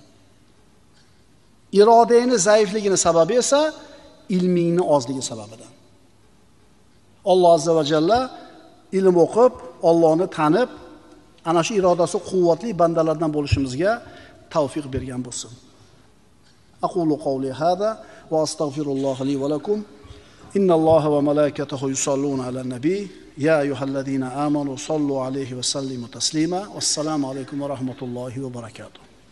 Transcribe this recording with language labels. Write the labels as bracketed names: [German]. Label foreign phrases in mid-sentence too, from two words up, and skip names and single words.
[Uzbek] Irodangning zaifligini sababi esa ilmingning ozligi sababidan. [Arabic] الله عز وجل [Uzbek] ilm o'qib, Allohni tanib, ana shu irodasi quvvatli bandalardan bo'lishimizga tavfiq bergan bo'lsin. [Arabic] أقول قولي هذا وأستغفر الله لي ولكم. إن الله وملائكته يصلون على النبي. يا أيها الذين آمنوا صلوا عليه وسلموا تسليما. والسلام عليكم ورحمة الله وبركاته.